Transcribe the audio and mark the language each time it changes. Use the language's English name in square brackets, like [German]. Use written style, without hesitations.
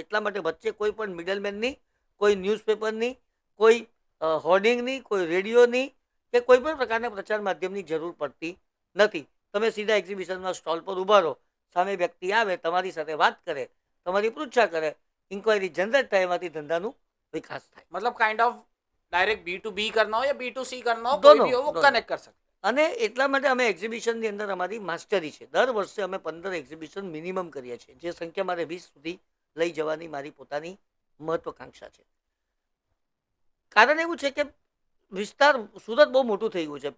[Gujarati] એટલા માટે વચ્ચે કોઈ પણ મિડલમેનની, કોઈ ન્યૂઝપેપરની, કોઈ હોર્ડિંગની, કોઈ રેડિયોની કે કોઈ પણ પ્રકારના પ્રચાર માધ્યમની જરૂર પડતી નથી. તમે સીધા એક્ઝિબિશનમાં સ્ટોલ પર ઊભા રહો, સામે વ્યક્તિ આવે, તમારી સાથે વાત કરે, તમારી પૃચ્છા કરે, ઇન્ક્વાયરી જનરેટ થાય, એમાંથી ધંધાનું વિકાસ થાય. [Hindi] मतलब काइंड ऑफ डायरेक्ट B2B करना हो या B2C करना हो, कोई दोनों, भी हो वो दोनों. कनेक्ट कर सकते [Gujarati] અને એટલા માટે અમે એક્ઝિબિશનની અંદર અમારી માસ્ટરી છે. દર વર્ષે અમે 15 એક્ઝિબિશન મિનિમમ કરીએ છીએ, જે સંખ્યા મારે 20 સુધી લઈ જવાની મારી પોતાની મહત્વકાંક્ષા છે. કારણ એવું છે કે વિસ્તાર સુરત બહુ મોટું થઈ ગયું છે.